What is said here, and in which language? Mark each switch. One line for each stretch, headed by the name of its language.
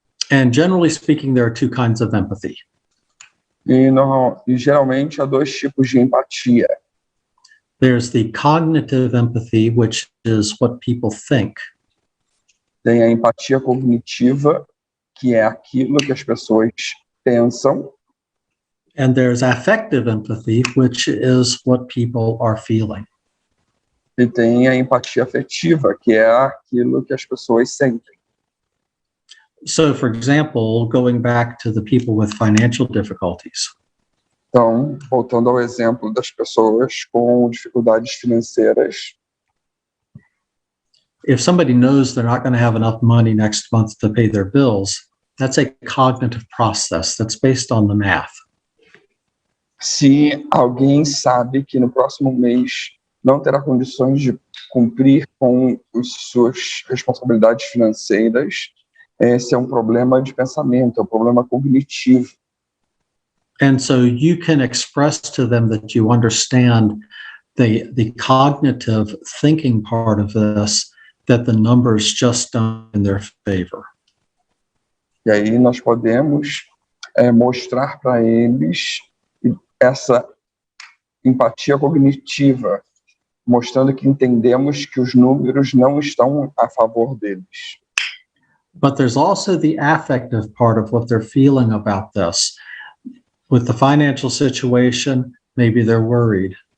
English: And generally speaking, there are two kinds of empathy.
Portuguese: E geralmente há dois tipos de empatia.
English: There's the cognitive empathy, which is what people think.
Portuguese: Tem a empatia cognitiva, que é aquilo que as pessoas pensam.
English: And there's affective empathy, which is what people are feeling.
Portuguese: E tem a empatia afetiva, que é aquilo que as pessoas sentem.
English: So, for example, going back to the people with financial difficulties.
Portuguese: Então, voltando ao exemplo das pessoas com dificuldades financeiras.
English: If somebody knows they're not going to have enough money next month to pay their bills, that's a cognitive process that's based on the math.
Portuguese: Se alguém sabe que no próximo mês não terá condições de cumprir com suas responsabilidades financeiras, esse é um problema de pensamento, é um problema cognitivo.
English: And so you can express to them that you understand the cognitive thinking part of this, that the numbers just don't in their favor.
Portuguese: E aí nós podemos mostrar para eles essa empatia cognitiva, mostrando que entendemos que os números não estão a favor deles.
English: But there's also the affective part of what they're feeling about this. With the financial situation, maybe they're worried.